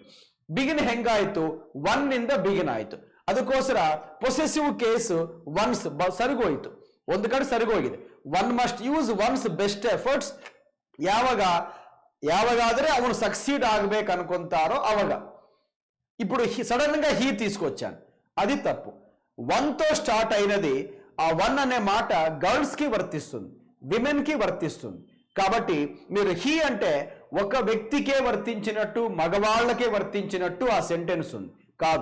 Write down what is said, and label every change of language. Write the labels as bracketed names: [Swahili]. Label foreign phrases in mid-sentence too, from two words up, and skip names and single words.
[Kannada] ಬಿಗಿನ್ ಹೆಂಗಾಯ್ತು, ಒನ್ ಇಂದ ಬಿಗಿನ್ ಆಯ್ತು. ಅದಕ್ಕೋಸ್ಕರ [English] possessive case [Kannada] ಒನ್ಸ್ ಸರಿಗೋಯ್ತು, ಒಂದು ಕಡೆ ಸರಿಗೋಗಿದೆ. [English] one must use one's best efforts [Kannada] ಯಾವಾಗಾದ್ರೆ ಅವನು ಸಕ್ಸೀಡ್ ಆಗ್ಬೇಕು ಅನ್ಕೊಂತಾರೋ ಅವಾಗ. [Telugu] ఇప్పుడు సడన్ గా హీ తీసుకొచ్చాను, అది తప్పు. వన్ తో స్టార్ట్ అయినది, ఆ వన్ అనే మాట గర్ల్స్ కి వర్తిస్తుంది, విమెన్ కి వర్తిస్తుంది. కాబట్టి మీరు హీ అంటే ఒక వ్యక్తికే వర్తించినట్టు, మగవాళ్ళకే వర్తించినట్టు ఆ సెంటెన్స్ ఉంది కాదు.